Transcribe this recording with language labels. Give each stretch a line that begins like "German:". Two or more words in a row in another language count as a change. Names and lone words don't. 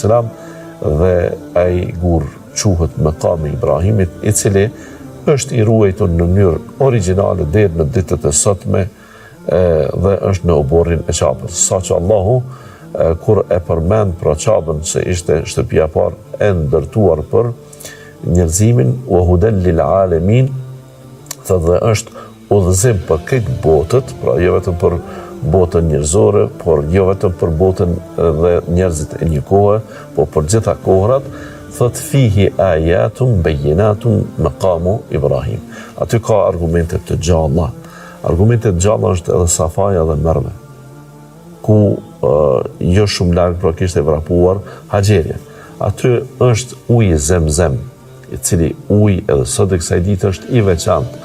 Albanian: dhe ai gur quhet Maqami Ibrahimit, i cili është i ruajtur në mënyrë origjinale deri në ditët e sotme dhe është në oborrin e Qabës. Saqë Allahu kur e përmend pra Qabën se ishte shtëpia e parë e ndërtuar për njerëzimin,
Arabic: وهدى للعالمين,
Albanian: dhe është udhëzim për këtë botët, pra jo vetëm për botën njerëzore, por jo vetëm për botën dhe njerëzit e një kohe, por për gjitha kohrat, thot
Arabic: فيه آيات بينات مقام إبراهيم.
Albanian: Aty ka argumente të gjalla. Argumente të gjalla është edhe Safaja dhe Merve, ku jo shumë larg pra kishte vrapuar Haxheria. Aty është uji Zemzem, i cili uji edhe sot e kësaj dite është i veçantë.